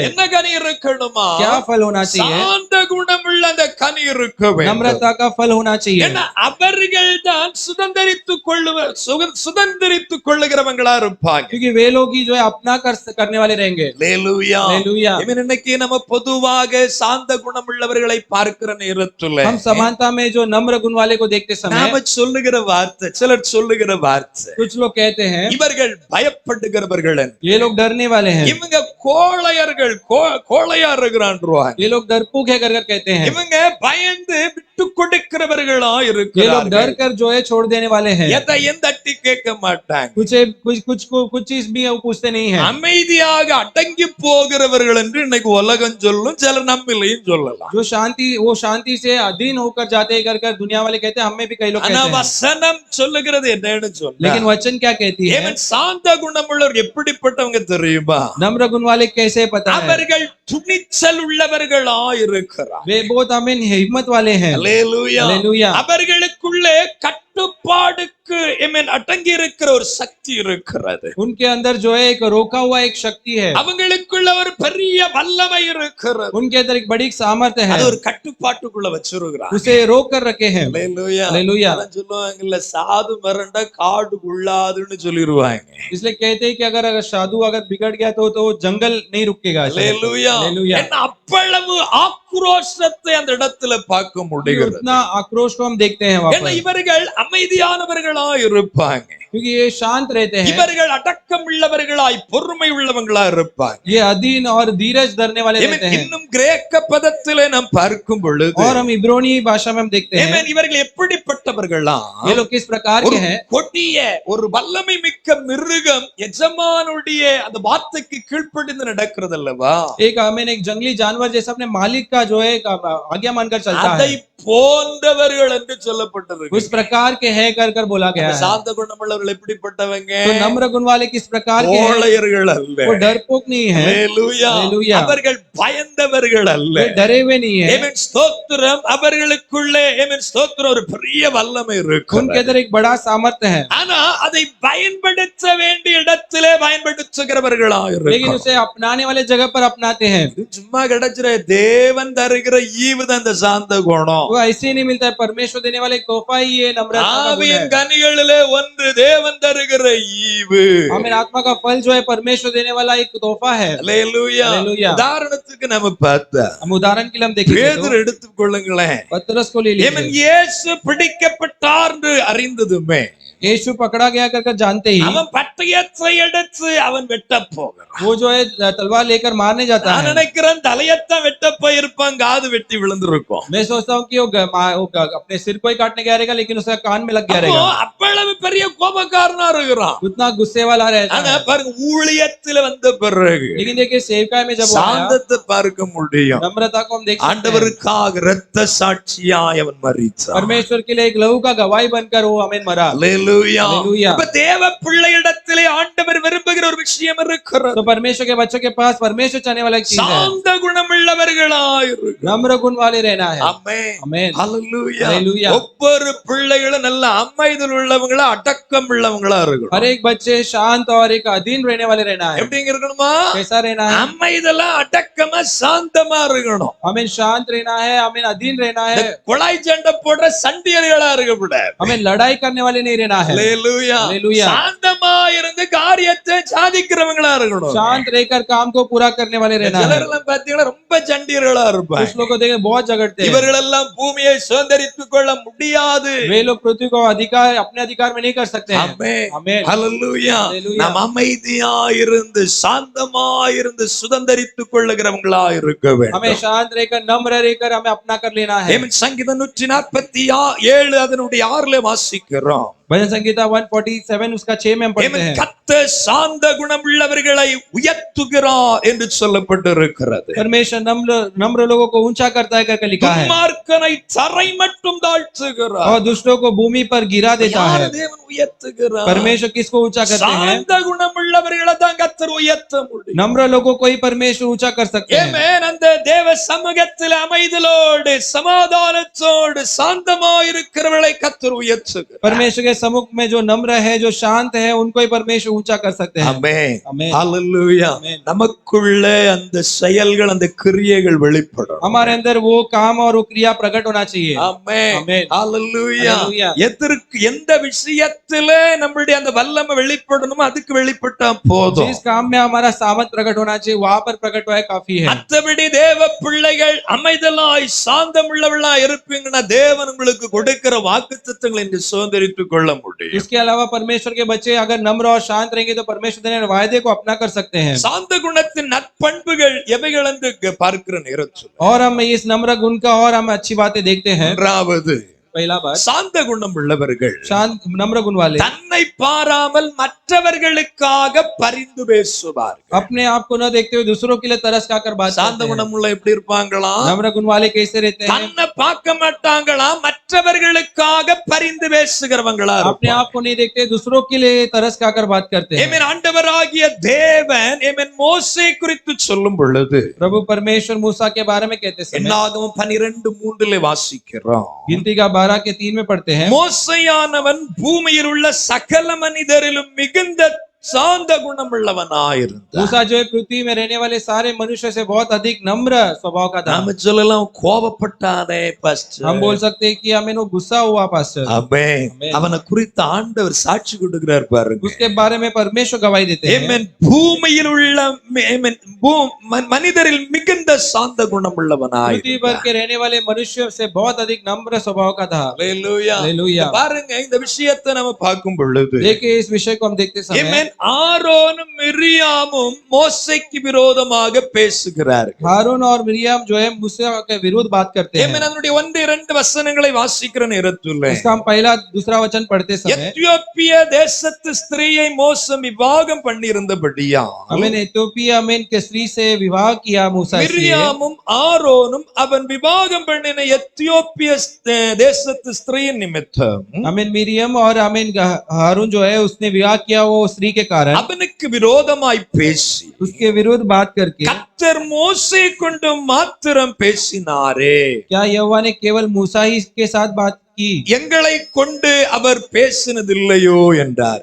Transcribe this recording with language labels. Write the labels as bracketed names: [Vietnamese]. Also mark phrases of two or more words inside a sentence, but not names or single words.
[Tamil] என்ன கனி இருக்கணுமா? [Hindi] क्या फल होना चाहिए? [Tamil] சாந்த குணமுள்ள அந்த கனி இருக்க வேண்டும். [Hindi] नम्रता का फल होना चाहिए, [Tamil] ஏன்னா அவர்கள் தான் சுதந்தரித்துக் கொள்ளுகிறவங்களா இருப்பாங்க. [Hindi] क्योंकि वे लोग ही जो है अपना करने वाले रहेंगे। [Tamil] அல்லேலூயா. [Hindi] हालेलुया। [Tamil] ஆமென். இன்னைக்கு நம்ம பொதுவாக சாந்த குணமுள்ளவர்களை பார்க்கிற நேரத்துல [Hindi] हम समानता में जो नम्र गुण वाले को देखते समय [Tamil] நாம சொல்லுகிற வார்த்தை, சிலர் சொல்லுகிற வார்த்தை, [Hindi] कुछ लोग कहते हैं [Tamil] இவர்கள் பயப்படுகிறவர்கள், [Hindi] ये लोग डरने वाले हैं, [Tamil] இவங்க கோழையர்கள், கோழையா இருக்கிறான்றாங்க, [Hindi] ये लोग डरपोक है कर कहते हैं, [Tamil] இவங்க பயந்து விட்டு கொடுக்கிறவர்களா [Hindi] ये लोग [Tamil] இருக்கிறார்கள். [Hindi] डर कर जो है छोड़ देने वाले हैं, [Tamil] எதையும் தட்டி கேட்க மாட்டாங்க, [Hindi] कुछ चीज भी वो पूछते नहीं है, [Tamil] அமைதியாக அடங்கி போகிறவர்கள் என்று இன்னைக்கு உலகம் சொல்லும், சிலர் நம்மளையும் சொல்லலாம். [Hindi] जो वो शांति से अधीन होकर जाते हैं कर दुनिया वाले कहते हैं, हमें भी कई लोग [Tamil] ஆனா [Hindi] कहते हैं। [Tamil] வசனம் சொல்லுகிறது என்னன்னு சொல்ல, [Hindi] लेकिन वचन क्या कहती है? [Tamil] ஏவன் சாந்த குணமுள்ளவர் எப்படிப்பட்டவங்க தெரியுமா? [Hindi] नम्र गुण वाले कैसे पता है? [Tamil] அவர்கள் துணிச்சல் உள்ளவர்களா இருக்கிறார். [Hindi] वे बहुत आमीन हिम्मत वाले हैं। [Tamil] அல்லேலூயா. [Hindi] हालेलुया। [Tamil] அவர்களுக்குள்ளே கட்டுப்பாடுக்கு அடங்கி இருக்கிற ஒரு சக்தி இருக்கிறது. [Hindi] उनके अंदर जो है एक रोका हुआ एक शक्ति है, [Tamil] அவங்களுக்குள்ள ஒரு பெரிய வல்லமை இருக்கிறது. [Hindi] उनके अंदर एक बड़ी सामर्थ्य है, [Tamil] அது ஒரு கட்டுப்பாட்டுக்குள்ள வச்சிருக்கிறார். [Hindi] उसे रोक कर रखे हैं। [Tamil] அல்லேலூயா. [Hindi] हालेलुया। [Tamil] அதான் சொல்லுவாங்கல்ல, சாது மரண்டா காடு உள்ளாதுன்னு சொல்லிடுவாங்க. [Hindi] इसलिए कहते हैं कि अगर साधु अगर बिगड़ गया तो जंगल नहीं रुकेगा। [Tamil] அல்லேலூயா. [Hindi] हालेलुया। [Tamil] என்ன அவ்வளவு ஆக்ரோஷத்தை அந்த இடத்துல பார்க்க முடிகிறது. [Hindi] उतना आक्रोश को हम देखते हैं वहाँ [Tamil] ஏன்னா [Hindi] पर, [Tamil] இவர்கள் அமைதியானவர்களா இருப்பாங்க. [Hindi] क्योंकि ये शांत रहते हैं, [Tamil] இவர்கள் அடக்கம் உள்ளவர்களாய் பொறுமை உள்ளவங்களா இருப்பாங்க. [Hindi] ये अधीन और धीरज धरने वाले रहते हैं। [Tamil] இன்னும் கிரேக்க பதத்திலே நாம் பார்க்கும் பொழுது [Hindi] और हम इब्रानी भाषा में हम देखते हैं [Tamil] இவர்கள் எப்படிப்பட்டவர்களா? [Hindi] ये लोग किस प्रकार के हैं। [Tamil] கொடிய ஒரு வல்லமை மிக்க மிருகம் எஜமானுடைய அந்த வார்த்தைக்கு கீழ்ப்படிந்து நடக்கிறது அல்லவா? [Hindi] एक आमीन, एक जंगली जानवर जैसा अपने मालिक का जो है आज्ञा मानकर चलता [Tamil] அதை [Hindi] है, [Tamil] போன்றவர்கள் என்று சொல்லப்பட்டிருக்கு. [Hindi] उस प्रकार के है कर कर बोला गया है। [Tamil] சாந்த குணமுள்ளவர்கள் எப்படிப்பட்டவங்க? [Hindi] तो नम्र गुण वाले किस प्रकार के हैं, [Tamil] கோழையர்கள் அல்ல. [Hindi] वो डरपोक नहीं है, [Tamil] ஹல்லேலூயா. ஹல்லேலூயா. அவர்கள் பயந்தவர்கள் அல்ல. [Hindi] वे डरे हुए नहीं है, [Tamil] ஆமென் ஸ்தோத்திரம். அவர்களுக்குள்ளே ஆமென் ஸ்தோத்திரம் ஒரு பெரிய வல்லமை இருக்கு. [Hindi] उनके अंदर एक बड़ा सामर्थ्य है, [Tamil] ஆனா அதை பயன்படுத்த வேண்டிய இடத்திலே பயன்படுத்துகிறவர்களா [Hindi] लेकिन [Tamil] இருக்கு. [Hindi] उसे अपनाने वाले जगह पर अपनाते हैं। [Tamil] சும்மா கிடைச்சிர தேவன் தருகிற ஈவுதான் இந்த சாந்த குணம். [Hindi] वो ऐसे ही नहीं मिलता है, परमेश्वर देने वाला एक तोहफा ही ये नम्रता का गुण [Tamil] ஆவியின் [Hindi] है। [Tamil] கனிகளிலே ஒன்று தேவன் தருகிற ஈவு. [Hindi] आमीन, आत्मा का फल जो है परमेश्वर देने वाला एक तोहफा है। [Tamil] ஹல்லேலூயா. ஹல்லேலூயா. உதாரணத்துக்கு நம்ம பார்த்தா [Hindi] हम उदाहरण के लिए हम देखेंगे [Tamil] பேதுரு [Hindi] तो [Tamil] எடுத்துக்கொள்ளுங்களேன். [Hindi] पतरस को ले [Tamil] ஆமென். [Hindi] लीजिए। [Tamil] இயேசு பிடிக்கப்பட்டார் என்று அறிந்ததுமே [Hindi] यीशु पकड़ा गया कर जानते ही [Tamil] அவன் பட்டயத்தை எடுத்து அவன் வெட்ட போகிறான். [Hindi] वो जो है तलवार लेकर मारने जाता [Tamil] நான் [Hindi] है। [Tamil] நினைக்கிறேன் தலையத்தான் வெட்ட போயிருப்பான், காது வெட்டி விழுந்திருக்கும். [Hindi] मैं सोचता हूँ कि वो अपने सिर को ही काटने गया रहेगा, लेकिन उसका कान में लग गया [Tamil] அப்போ [Hindi] रहेगा। [Tamil] அவ்வளவு பெரிய கோபக்காரனா இருக்கிறான். [Hindi] उतना गुस्से वाला रहता [Tamil] ஆனா [Hindi] है, [Tamil] பாருங்க ஊழியத்துல வந்த பிறகு [Hindi] लेकिन देखिए सेवकाई में जब वो आया, [Tamil] சாந்தத்தை பார்க்க முடியும். [Hindi] नम्रता को हम देख सकते हैं। [Tamil] ஆண்டவருக்காக இரத்த சாட்சியாய் அவன் மரித்தான். [Hindi] परमेश्वर के लिए एक लहू का गवाही बनकर वो हमें मरा। [Tamil] ஹல்லேலூயா. [Hindi] हालेलुया। [Tamil] இப்ப தேவ பிள்ளையிடத்திலே ஆண்டவர் விரும்புகிற ஒரு விஷயம் இருக்கிறது. [Hindi] तो परमेश्वर के बच्चों के पास परमेश्वर चाहने वाला एक चीज है, [Tamil] சாந்த குணமுள்ளவர்களாய் இருக்கு. [Hindi] नम्र गुण वाले रहना है। [Tamil] ஆமென். [Hindi] आमीन, [Tamil] ஹல்லேலூயா. [Hindi] हालेलुया। [Tamil] ஒவ்வொரு பிள்ளைகளும் நல்ல அமைதல் உள்ளவங்களா அடக்கம் உள்ளவங்களா இருக்கணும். [Hindi] हर एक बच्चे शांत और एक अधीन रहने वाले रहना है। [Tamil] எப்படிங்க இருக்கணுமா? [Hindi] कैसा रहना है? [Tamil] அமைதலா அடக்கமா சாந்தமா இருக்கணும். [Hindi] हमें शांत रहना है, हमें अधीन रहना [Tamil] இந்த [Hindi] है, [Tamil] கொலை சண்டை போடுற சண்டியர்களா இருக்கக்கூடாது. [Hindi] हमें लड़ाई करने वाले नहीं रहना है। [Tamil] ஹல்லேலூயா. [Hindi] हालेलुया। [Tamil] சாந்தமா இருந்து காரியத்தை சாதிக்கிறவங்களா இருக்கணும். [Hindi] शांत रहकर काम को पूरा करने वाले रहना है। [Tamil] சிலரெல்லாம் பாத்தீங்கன்னா ரொம்ப சண்டியர்களா இருப்பாங்க. [Hindi] कुछ लोग को देखे बहुत झगड़ते हैं, [Tamil] இவர்கள் எல்லாம் பூமியை சுதந்தரித்துக் கொள்ள முடியாது. [Hindi] वे लोग पृथ्वी को अधिकार अपने अधिकार में नहीं कर सकते हैं। [Tamil] ஆமென். [Hindi] आमीन, [Tamil] ஹல்லேலூயா. [Hindi] हालेलुया। [Tamil] நாம் அமைதியா இருந்து சாந்தமா இருந்து சுதந்தரித்துக் கொள்ளுகிறவங்களா இருக்க வேண்டும். [Hindi] हमें शांत रहकर नम्र रहकर हमें अपना कर लेना है। [Tamil] ஆமென். சங்கீதம் 147 அதனுடைய 6 வாசிக்கிறோம். [Hindi] भजन संगीता 147 उसका 6 में हम पढ़ते [Tamil] ஆமென். [Hindi] हैं, [Tamil] கர்த்தர் சாந்த குணமுள்ளவர்களை உயர்த்துகிறார் என்று சொல்லப்பட்டிருக்கிறது. [Hindi] परमेश्वर नम्र लोगों को ऊंचा करता है करके लिखा है, [Tamil] துன்மார்க்கனை தரை மட்டும் தாழ்த்துகிறார். [Hindi] और दुष्टों को भूमि पर गिरा देता [Tamil] யார் [Hindi] है। [Tamil] தேவன் உயர்த்துகிறார்? [Hindi] परमेश्वर किसको ऊंचा करते हैं? [Tamil] சாந்த குணமுள்ளவர்களை தான் கர்த்தர் உயர்த்த முடியும். [Hindi] नम्र लोगों को ही परमेश्वर ऊंचा कर सकते हैं। [Tamil] ஆமென். அந்த தேவ சமூகத்தில் அமைதலோடு சமாதானத்தோடு சாந்தமா இருக்கிறவர்களை கர்த்தர் உயர்த்துகிறார். [Hindi] परमेश्वर के सम्मुख में जो नम्र है, जो शांत है, उनको ही परमेश्वर ऊंचा कर सकते हैं। [Tamil] ஆமென். [Hindi] आमीन, [Tamil] ஹல்லேலூயா. ஆமென்। நமக்குள்ளே அந்த செயல்கள் அந்த கிரியைகள் வெளிப்படும். [Hindi] हमारे अंदर वो काम और वो क्रिया प्रकट होना चाहिए। [Tamil] ஆமென். ஆமென். ஹல்லேலூயா. [Hindi] हालेलुया। [Tamil] எதற்கு எந்த விஷயத்திலே நம்மளுடைய அந்த வல்லமை வெளிப்படணுமோ அதுக்கு வெளிப்பட்டா போதும். [Hindi] जिस काम में हमारा सामर्थ प्रकट होना चाहिए वहां पर प्रकट हुआ है काफी है। [Tamil] மற்றபடி தேவ பிள்ளைகள் அமைதலாய் சாந்தமுள்ளவர்களாய் இருப்பீங்கன்னா தேவன் உங்களுக்கு கொடுக்கிற வாக்குத்தத்தங்களை நீங்க சுதந்தரித்துக் கொள்ள முடியும். [Hindi] इसके अलावा परमेश्वर के बच्चे अगर नम्र और शांत रहेंगे तो परमेश्वर देने वाले वायदे को अपना कर सकते हैं। [Tamil] சாந்த குணத்தின் நற்பண்புகள் எவைகள் என்று பார்க்கிற நேரத்தில் [Hindi] और हम इस नम्र गुण का और हम अच्छी बातें देखते हैं। [Tamil] ஒன்றாவது [Hindi] पहला बात, [Tamil] சாந்த குணம் உள்ளவர்கள் [Hindi] शांत नम्र गुण वाले [Tamil] தன்னை பாராமல் மற்றவர்களுக்காக பரிந்து பேசுவார்கள். [Hindi] अपने आप को न देखते हुए दूसरों के लिए तरस खाकर बात [Tamil] சாந்த [Hindi] करते हैं। [Tamil] குணம் உள்ள எப்படி இருப்பாங்களா? [Hindi] नम्र गुण वाले कैसे रहते हैं? [Tamil] தன்னை பார்க்க மாட்டாங்களா? மற்றவர்களுக்காக பரிந்து பேசுகிறவங்களா [Hindi] अपने [Tamil] இருப்பாங்க. [Hindi] आप को नहीं देखते, दूसरों के लिए तरस खाकर बात करते हैं। [Tamil] ஆமென். ஆண்டவராகிய தேவன் ஆமென் மோசே குறித்து சொல்லும் பொழுது [Hindi] प्रभु परमेश्वर मूसा के बारे में कहते समय [Tamil] என்னாகும் 12:3 வாசிக்கிறோம். [Hindi] गिनती का 12 के 3 में पढ़ते हैं, [Tamil] மோசையானவன் பூமியில் உள்ள சகல மனிதரிலும் மிகுந்த சாந்த குணமுள்ளவனாயிருந்தான். [Hindi] मूसा जो है पृथ्वी में रहने वाले सारे मनुष्य से बहुत अधिक नम्र स्वभाव का था। [Tamil] நாம சொல்லலாம் கோபப்பட்டானே பாஸ்டர். [Hindi] हम बोल सकते हैं कि हमें वो गुस्सा हुआ पास्टर। [Tamil] ஆமென். ஆமென். அவனை குறித்து ஆண்டவர் சாட்சி கொடுக்கிறார் பாருங்க. [Hindi] उसके बारे में परमेश्वर गवाही देते हैं। [Tamil] ஆமென். பூமியில் உள்ள ஆமென் மனிதரில் மிகுந்த சாந்த குணமுள்ளவனாய். [Hindi] पृथ्वी पर के रहने वाले मनुष्यों से बहुत अधिक नम्र स्वभाव का था। [Tamil] ஹalleluya. [Hindi] हालेलुया। [Tamil] பாருங்க இந்த விஷயத்தை நம்ம பார்க்கும் பொழுது [Hindi] देखिए इस विषय को हम देखते समय [Tamil] ஆமென் ஆரோனும் மிரியாமும் மோசேக்கு விரோதமாக பேசுகிறார்கள். [Hindi] हारून और मिरियम जो है मूसा के विरुद्ध बात करते हैं। [Tamil] ஆமென். அதனுடைய 1-2 வசனங்களை வாசிக்கிற நேரத்தில் [Hindi] इसका हम पहला दूसरा वचन पढ़ते समय [Tamil] எத்தியோப்பிய தேசத்து ஸ்திரீயை மோசம் விவாகம் பண்ணியிருந்தபடியா [Hindi] हमें इथियोपिया में के स्त्री से विवाह किया मूसा इसलिए [Tamil] மிரியாமும் ஆரோனும் அவன் விவாகம் பண்ணின எத்தியோப்பிய தேசத்து ஸ்திரீயின் நிமித்தம் [Hindi] हमें मिरियम और हमें हारून जो है उसने विवाह किया वो स्त्री के कारण [Tamil] அவனுக்கு விரோதமாய் பேசி [Hindi] उसके विरुद्ध बात करके [Tamil] கர்த்தர் மோசே கொண்டு மாத்திரம் பேசினாரே. [Hindi] क्या यहोवा ने केवल मूसा ही के साथ बात की? [Tamil] எங்களை கொண்டு அவர் பேசினதில்லையோ என்றார்.